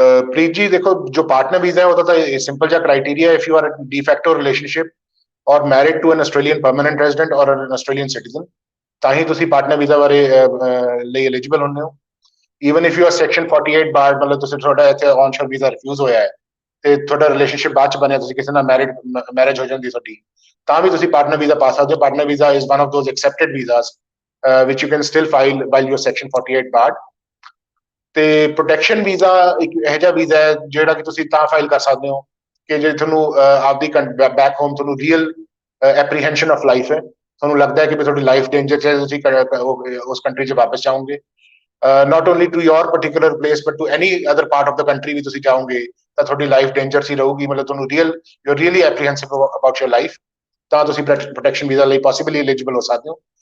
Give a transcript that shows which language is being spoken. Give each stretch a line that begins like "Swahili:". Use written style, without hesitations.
Punjabi: ਪ੍ਰੀਤ ਜੀ ਦੇਖੋ ਜੋ ਪਾਰਟਨਰ ਵੀਜ਼ਾ ਹੈ ਉਹਦਾ ਤਾਂ ਸਿੰਪਲ ਜਿਹਾ criteria
English: if you are de facto relationship or married to an Australian permanent resident or an Australian citizen
Punjabi: ਤਾਂ ਹੀ ਤੁਸੀਂ ਪਾਰਟਨਰ ਵੀਜ਼ਾ ਬਾਰੇ ਲਈ ਐਲੀਜੀਬਲ ਹੁੰਦੇ ਹੋ।
English: even if you are section 48 bar
Punjabi: ਮਤਲਬ ਤੁਸੀਂ ਤੁਹਾਡਾ ਇੱਥੇ ਔਨਸ਼ੋਰ ਵੀਜ਼ਾ ਰਿਫਿਊਜ਼ ਹੋਇਆ ਹੈ ਤੇ ਤੁਹਾਡਾ ਰਿਲੇਸ਼ਨਸ਼ਿਪ ਬਾਅਦ ਚ ਬਣਿਆ ਤੁਸੀਂ ਕਿਸੇ ਨਾਲ ਮੈਰਿਜ ਹੋ ਜਾਂਦੀ ਤੁਹਾਡੀ ਤਾਂ ਵੀ ਤੁਸੀਂ ਪਾਰਟਨਰ ਵੀਜ਼ਾ ਪਾ ਸਕਦੇ ਹੋ।
English: Partner visa is one of those accepted visas which you can still file while you're section 48 barred।
Punjabi: ਤੇ ਪ੍ਰੋਟੈਕਸ਼ਨ ਵੀਜ਼ਾ ਇੱਕ ਇਹੋ ਜਿਹਾ ਵੀਜ਼ਾ ਹੈ ਜਿਹੜਾ ਕਿ ਤੁਸੀਂ ਤਾਂ ਫਾਈਲ ਕਰ ਸਕਦੇ ਹੋ ਕਿ ਜੇ ਤੁਹਾਨੂੰ ਆਪਦੀ ਬੈਕ ਹੋਮ ਤੁਹਾਨੂੰ
English: real apprehension of life
Punjabi: ਹੈ ਤੁਹਾਨੂੰ ਲੱਗਦਾ ਹੈ ਕਿ ਤੁਹਾਡੀ ਲਾਈਫ ਡੇਂਜਰ ਚ ਤੁਸੀਂ ਉਸ ਕੰਟਰੀ 'ਚ ਵਾਪਸ ਜਾਓਗੇ।
English: not only to your particular place but to any other part of the country
Punjabi: ਵੀ ਤੁਸੀਂ ਜਾਓਗੇ ਤਾਂ ਤੁਹਾਡੀ ਲਾਈਫ ਡੇਂਜਰ ਸੀ ਰਹੂਗੀ ਮਤਲਬ ਤੁਹਾਨੂੰ
English: you're really apprehensive about your life
Punjabi: ਤਾਂ ਤੁਸੀਂ ਪ੍ਰੋਟੈਕਸ਼ਨ ਵੀਜ਼ਾ ਲਈ ਪੋਸੀਬਲੀ ਐਲੀਜੀਬਲ ਹੋ ਸਕਦੇ ਹੋ।